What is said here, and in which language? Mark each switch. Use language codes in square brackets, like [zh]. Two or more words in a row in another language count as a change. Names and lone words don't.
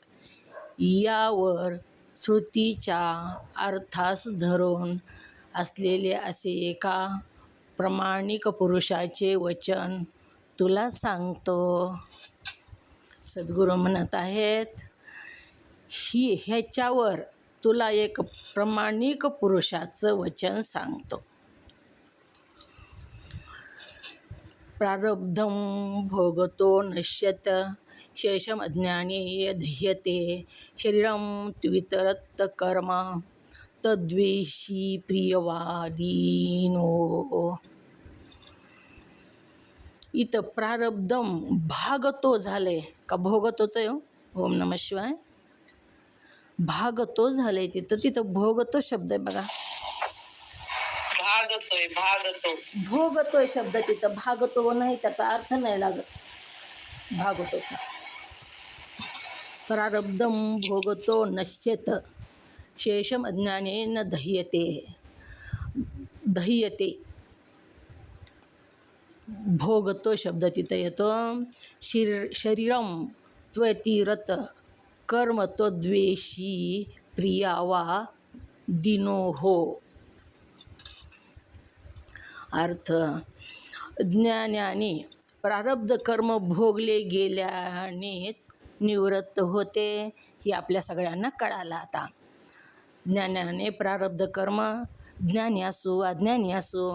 [mr] यावर श्रुतीच्या अर्थास धरून असलेले असे एका प्रामाणिक पुरुषाचे वचन तुला सांगतो. सद्गुरू म्हणत आहेत ह्याच्यावर तुला एक प्रामाणिक पुरुषाचं वचन सांगतो. [sa] प्रारब्धं भोगतो नश्यत शेषम अज्ञाने यध्यते शरीरं त्वितरत् कर्म तद्वेषी प्रियवादीनो. [mr] इथं [sa] प्रारब्धम भागतो [mr] झाले का भोगतोच आहे. [sa] ओम नमः शिवाय. [mr] भागतो झाले तिथं भोगतो शब्द आहे बघा. भोगतोय शब्द तिथं भागतो नाही, त्याचा अर्थ नाही लागत भागतोचा. [sa] प्रारब्धम भोगतो नश्यत शेषम अज्ञाने न दह्यते. [mr] दह्यते भोगतो शब्द तिथं येतो. [sa] शरीरम त्वतिरत कर्म त्वद्वेषी प्रियावा दिनो हो. [mr] अर्थ ज्ञानाने प्रारब्ध कर्म भोगले गेल्यानेच निवृत्त होते. हे आपल्या सगळ्यांना कळालं आता. ज्ञानाने प्रारब्ध कर्म ज्ञानी असो अज्ञानी असो.